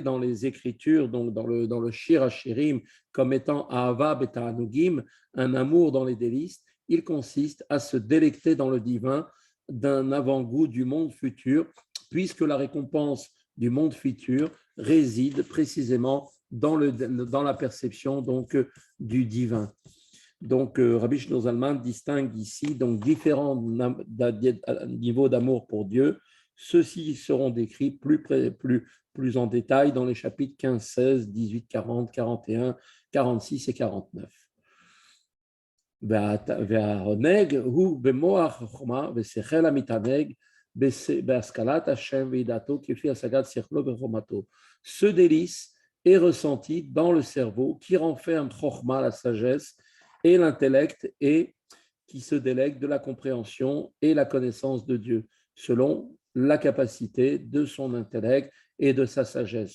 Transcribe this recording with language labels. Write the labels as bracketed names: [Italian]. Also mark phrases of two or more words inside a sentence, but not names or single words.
[French] dans les Écritures, donc dans le Shir HaShirim, comme étant [Hebrew] אהבה בתענוגים, [French] un amour dans les délices, il consiste à se délecter dans le divin d'un avant-goût du monde futur, puisque la récompense du monde futur réside précisément dans la perception donc, du divin. Donc, Rabbi Shneur Zalman distingue ici donc, différents niveaux d'amour pour Dieu. Ceux-ci seront décrits plus en détail dans les chapitres 15, 16, 18, 40, 41, 46 et 49. [Hebrew] והעונג הוא במוח החוכמה ושכל המתענג בהשכלת השם וידעתו כפי השגת שכלו וחוכמתו. [French] Ce délice est ressenti dans le cerveau qui renferme chokhma, la sagesse, et l'intellect, et qui se délègue de la compréhension et la connaissance de Dieu, selon la capacité de son intellect et de sa sagesse.